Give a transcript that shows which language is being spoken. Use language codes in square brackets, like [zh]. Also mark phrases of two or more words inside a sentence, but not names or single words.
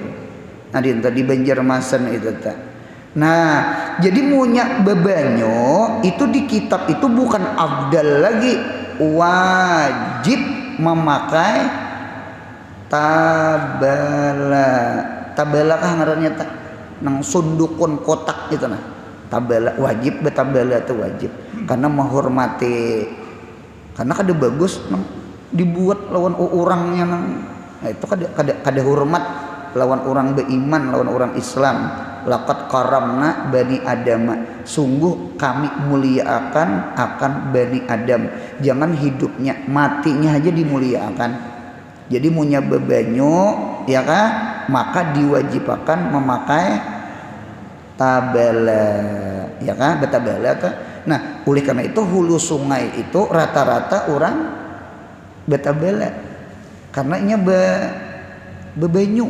[bjn] Nah di Banjarmasin itu tak. Nah jadi munya bebanyo itu di kitab itu bukan afdal lagi, wajib memakai tabala kah ngarannya tak nang sundukun kotak gitu nah. Tabala wajib, betabala itu wajib karena menghormati, karena kada bagus nang dibuat lawan orangnya nang. Nah itu kada hormat lawan orang beriman, lawan orang Islam. [ar] لقد كرمنا بني آدم, [bjn] sungguh kami muliakan akan bani Adam. Jangan hidupnya, matinya aja dimuliakan. Jadi munya bebanyo ya kan, maka diwajibkan memakai tabala ya kan, betabala tuh. Nah oleh karena itu hulu sungai itu rata-rata orang betabala karena nya bebanyo.